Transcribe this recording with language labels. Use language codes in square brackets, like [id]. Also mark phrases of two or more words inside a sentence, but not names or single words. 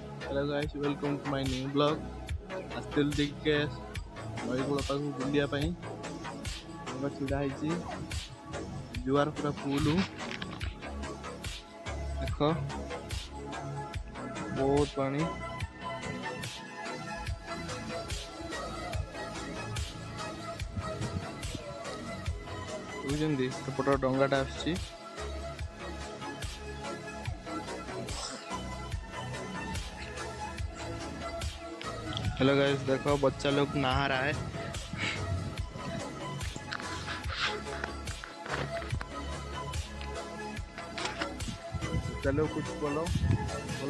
[en] Hello guys, welcome to my new vlog. [or] ଆସିଥିଲି ଟିକେ ନଈକୂଳ ପାଖକୁ ବୁଲିବା ପାଇଁ। ଛିଡ଼ା ହେଇଛି, ଜୁଆର ପୁରା ଫୁଲ। ଦେଖ ବହୁତ ପାଣି। ବୁଝୁଛନ୍ତି, ସେପଟ ଡଙ୍ଗାଟା ଆସୁଛି। [en] hello guys, [hi] देखो बच्चा लोग नहा रहा है। चलो कुछ बोलो बोलो।